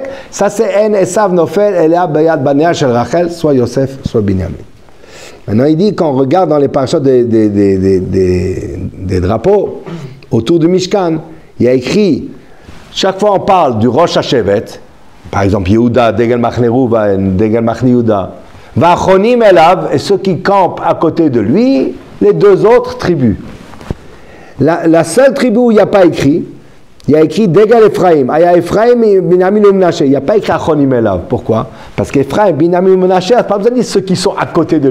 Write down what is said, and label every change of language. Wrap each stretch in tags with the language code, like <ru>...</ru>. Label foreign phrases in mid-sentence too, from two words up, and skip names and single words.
<fr>Ça, c'est En,</fr> <he>עשו נופל אלא ביד בניה של רחל,</he> <fr>soit Yosef, soit Binyamin. Maintenant, il dit, quand on regarde dans les parachutes des drapeaux, autour du Mishkan, il y a écrit, chaque fois on parle du Rosh HaShevet, par exemple,</fr> <he>יהודה דגל מחנה ראובן דגל מחנה יהודה והחונים עליו,</he> <fr>et ceux qui campent à côté de lui, les 2 autres tribus. La seule tribu où il n'y a pas écrit, il y a écrit</fr> <he>דגל אפרים.</he> <fr>Il y a Ephraim, Binyamin et Menashe. Il n'y a pas écrit</fr> <he>החונים עליו.</he> <fr>Pourquoi? Parce qu'Ephraim, Binyamin et Menashe, pas besoin de dire ceux qui sont à côté de lui.</fr>